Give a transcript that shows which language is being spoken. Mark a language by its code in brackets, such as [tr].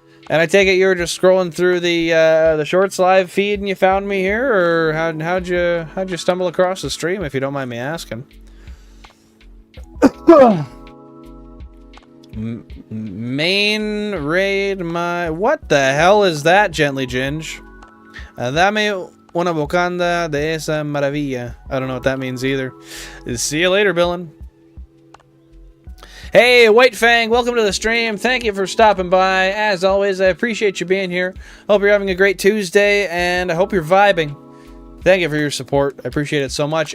[en] And I take it you were just scrolling through the Shorts live feed and you found me here, or how'd you stumble across the stream, if you don't mind me asking? Main raid my... What the hell is that, Gently Ginge? [es] Dame una bocanda de esa maravilla. [en] I don't know what that means either. See you later, Billen. Hey, White Fang, welcome to the stream. Thank you for stopping by. As always, I appreciate you being here. Hope you're having a great Tuesday, and I hope you're vibing. Thank you for your support. I appreciate it so much.